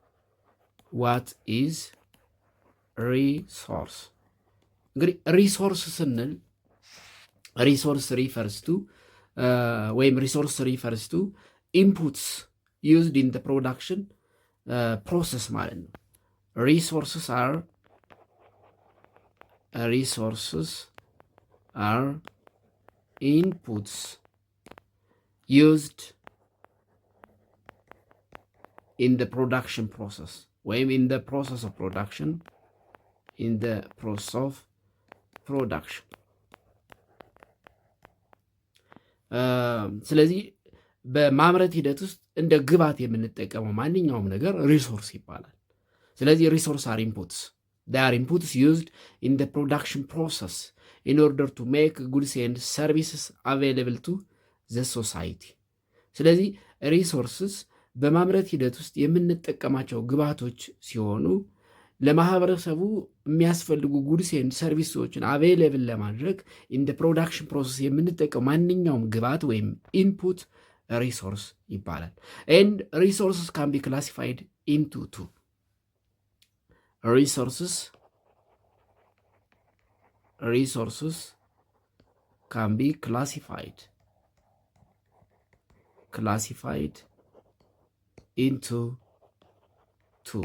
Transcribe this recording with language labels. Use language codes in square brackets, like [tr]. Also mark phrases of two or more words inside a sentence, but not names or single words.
[am] እንግዲህ ሪሶርስ ስንል [en] resource refers to inputs used in production process [am] ማለት ነው። [en] resources are inputs used in the production process [am] ወይም [en] in the process of production [am] ስለዚህ በማምረት ሂደት ውስጥ እንደ ግብዓት የምንጠቀመው ማንኛውም ነገር ሪሶርስ ይባላል። ስለዚህ [en] resource are inputs they are inputs used in the production process in order to make goods and services available to the society. [am] ስለዚህ ሪሶርስስ በማምረት ሂደት ውስጥ የምንጠቀማቸው ግብዓቶች ሲሆኑ ለማህበረሰቡ የሚያስፈልጉ [en] goods and services [am] አቬይለብል ለማድረግ [en] in the production process [am] የምንጠቀም ማንኛውም ግብዓት ወይም ኢንፑት ሪሶርስ ይባላል። [en] and resources can be classified into two resources can be classified into two.